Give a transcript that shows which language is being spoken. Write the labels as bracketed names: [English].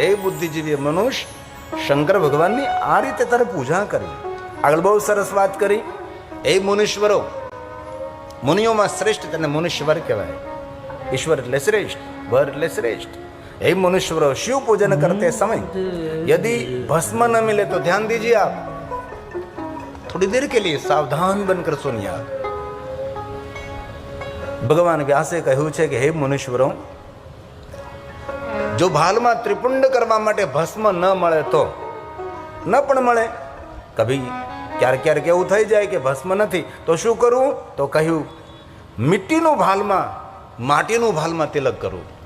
[Gujarati] હે બુદ્ધિજીવી મનુષ્ય, શંકર ભગવાનની આ રીતે તારે પૂજા કરવી. આગળ બહુ સરસ વાત કરી. હે મુનીશ્વરો, મુનિઓમાં શ્રેષ્ઠ તેને મુનીશ્વર કહેવાય. ઈશ્વર એટલે શ્રેષ્ઠ, વર એટલે શ્રેષ્ઠ. [Hindi] हे मनुष्य, शिव पूजन करते समय यदि भस्म न मिले तो ध्यान दीजिए आप, थोड़ी देर के लिए सावधान बनकर सुनिए आप. [Gujarati] भगवान व्यासे કહ્યું છે કે હે મનુષ્યરો, જો ભાલમાં ત્રિપુંડ કરવા માટે ભસ્મ ન મળે તો ન પણ મળે, કભી ક્યારેક ક્યારેક એવું થઈ જાય કે ભસ્મ નથી તો શું કરવું? તો કહ્યું મિટ્ટીનું ભાલમાં, માટીનું ભાલમાં તિલક કરવું.